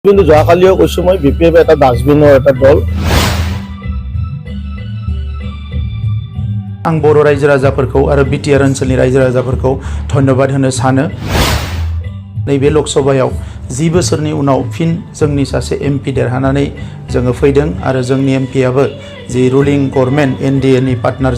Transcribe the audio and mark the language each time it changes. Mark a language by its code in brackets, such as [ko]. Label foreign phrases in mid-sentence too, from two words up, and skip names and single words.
[as] কিন্তু যোৱাকালিও কৈছোঁ মই BPF এটা ডাষ্টবিনৰ এটা দল। [brx] आं बर' रायजो राजाफोरखौ आरो BTR ओनसोलनि रायजो राजाफोरखौ धन्यबाद होनो सानो। नैबे लकसभायाव 10 बोसोरनि उनाव फिन जोंनि सासे MP देरहानानै जोङो फैदों आरो जोंनि MPआबो [en] the ruling government [brx] NDA नि पार्टनार